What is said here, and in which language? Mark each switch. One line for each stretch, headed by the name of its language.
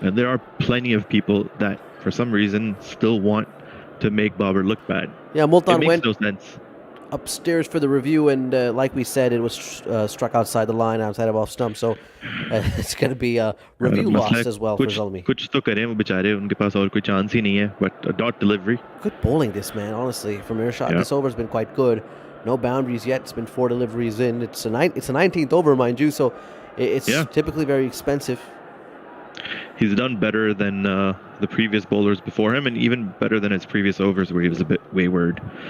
English: And there are plenty of people that, for some reason, still want to make Babar look bad. Yeah, Multan went no sense. Upstairs for the review, and like we said, it was struck outside the line, outside of off stump, so it's going to be a review loss as well for Zalmi.
Hindi: कुछ तो करें वो बेचारे, उनके पास और कोई chance ही नहीं है,
English: but a dot delivery. Good bowling this man, honestly, from Irshad. This over's been quite good. No boundaries yet. It's been 4 deliveries in. It's a 19th over, mind you, so it's typically very expensive. He's done better than the previous bowlers before him, and even better than his previous overs where he was a bit wayward.